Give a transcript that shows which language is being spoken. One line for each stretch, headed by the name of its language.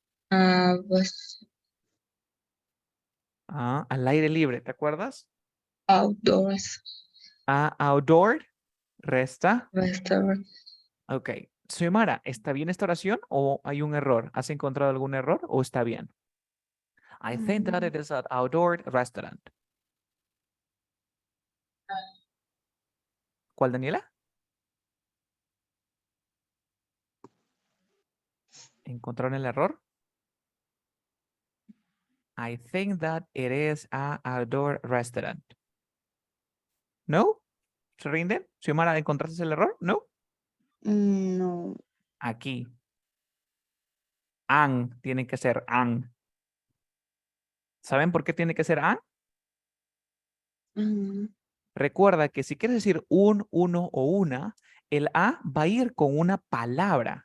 English: was
Spanish: al aire libre, ¿te acuerdas?
English: outdoors Outdoor, resta. restaurant. Ok.
Spanish: Xiomara, ¿está bien esta oración o hay un error? ¿Has encontrado algún error o está bien?
English: I think that it is an outdoor restaurant.
Spanish: ¿Cuál, Daniela? ¿Encontraron el error?
English: I think that it is an outdoor restaurant.
Spanish: ¿No? ¿Se rinden? Xiomara, ¿encontraste el error? ¿No? No. Aquí. An, tiene que ser an. ¿Saben por qué tiene que ser an? Mm, Recuerda que si quieres decir un, uno o una, el A va a ir con una palabra.